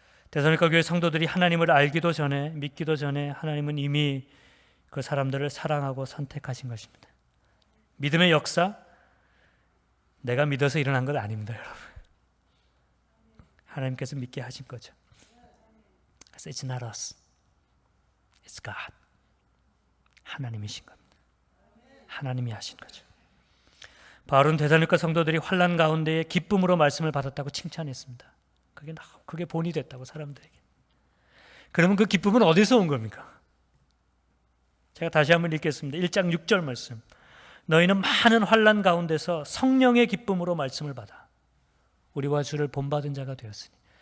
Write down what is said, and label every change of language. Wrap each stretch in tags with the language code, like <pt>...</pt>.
<ko>데살로니가 교회 성도들이 하나님을 알기도 전에, 믿기도 전에 하나님은 이미 그 사람들을 사랑하고 선택하신 것입니다. 믿음의 역사, 내가 믿어서 일어난 것 아닙니다, 여러분. 하나님께서 믿게 하신 거죠. 그래서</ko> <en>It's not us, it's God.</en> <ko>하나님이신 겁니다. 하나님이 하신 거죠. 바울은 데살로니가 성도들이 환난 가운데에 기쁨으로 말씀을 받았다고 칭찬했습니다. 그게 본이 됐다고, 사람들에게. 그러면 그 기쁨은 어디서 온 겁니까? 제가 다시 한번 읽겠습니다. 1장 6절 말씀. 너희는 많은 환난 가운데서 성령의 기쁨으로 말씀을 받아 우리와 주를 본받은 자가 되었으니.</ko>